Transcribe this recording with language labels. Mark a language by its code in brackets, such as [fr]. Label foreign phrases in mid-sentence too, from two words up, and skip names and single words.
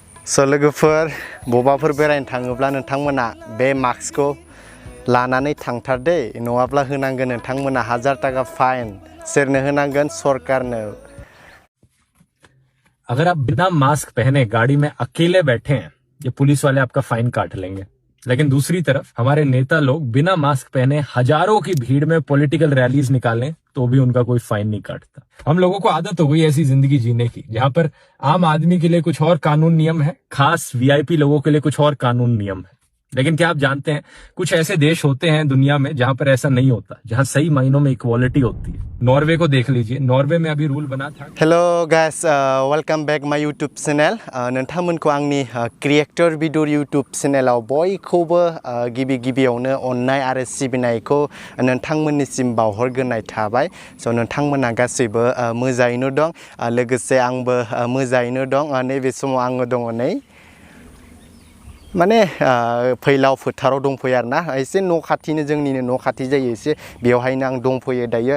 [brx] लोगोफोर बबाफोर बेरायनो थाङोब्ला नोंथांमोना बे मास्कखौ लानानै थांथार दे नङाब्ला होनांगोन नोंथांमोना 1000 टाका फाइन सोरनो होनांगोन सरकारनो। [hi] अगर आप बिना मास्क पहने गाड़ी में अकेले बैठे हैं ये पुलिस वाले आपका फाइन काट लेंगे, लेकिन दूसरी तरफ हमारे नेता लोग बिना मास्क पहने हजारों की भीड़ में [en] political rallies [hi] निकालें तो भी उनका कोई फाइन नहीं काटता। हम लोगों को आदत हो गई ऐसी जिंदगी जीने की जहां पर आम आदमी के लिए कुछ और कानून नियम है, खास वीआईपी लोगों के लिए कुछ और कानून नियम है। लेकिन क्या आप जानते हैं कुछ ऐसे देश होते हैं दुनिया में जहां पर ऐसा नहीं होता, जहां सही मायनों में इक्वालिटी होती है। नॉर्वे को देख लीजिए, नॉर्वे में अभी रूल बना था। [en] hello guys, welcome back my YouTube channel. [brx] नोंथांमोनखौ आंनि क्रिएटर बिदुर यूट्यूब चैनलाव बयखौबो गिबि गिबियावनो अननाय आरो सिबिनायखौ नोंथांमोननिसिम बावहरग्रोनाय थाबाय। स' नोंथांमोना गासैबो मोजाङैनो दं, लोगोसे आंबो मोजाङैनो दं। नैबे समाव आङो दङ नै माने फैलाव फोथाराव दंफैयो आरोना, एसे न' खाथिनो जोंनिनो न' खाथि जायो एसे, बेवहायनो आं दंफैयो दायो।